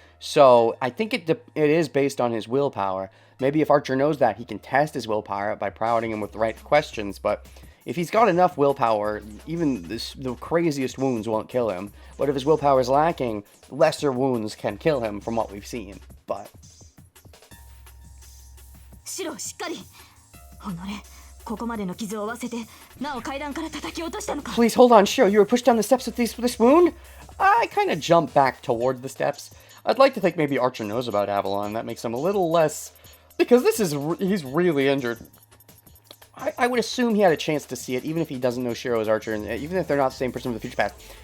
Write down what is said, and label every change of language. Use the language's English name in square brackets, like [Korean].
[English] So I think it is based on his willpower. Maybe if Archer knows that, he can test his willpower by prodding him with the right questions. But if he's got enough willpower, even the craziest wounds won't kill him. But if his willpower is lacking, lesser wounds can kill him from what we've seen. But [Japanese] Shiro, しっかり。ここまでの傷を負わせて、なお階段から叩き落としたのか。 [English] Please hold on, Shiro. You were pushed down the steps with this wound? I kind of jumped back toward the steps. I'd like to think maybe Archer knows about Avalon. That makes him a little less, because he's really injured. I would assume he had a chance to see it, even if he doesn't know Shiro is Archer, and even if they're not the same person with the future past.